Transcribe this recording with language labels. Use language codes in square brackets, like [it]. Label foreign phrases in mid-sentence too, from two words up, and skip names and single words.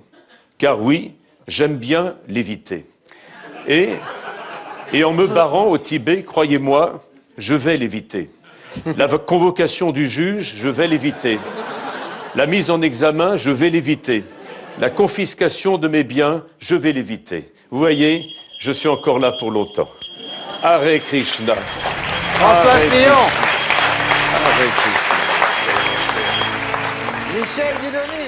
[fr] Car oui, j'aime bien léviter. Et en me barrant au Tibet, croyez-moi, je vais l'éviter. La convocation du juge, je vais l'éviter. La mise en examen, je vais l'éviter. La confiscation de mes biens, je vais l'éviter. Vous voyez, je suis encore là pour longtemps. [sa] Hare Krishna. [fr] François [sa] Hare [fr] Fillon. [sa] Krishna. Hare Krishna. [fr] Michel Guidoni.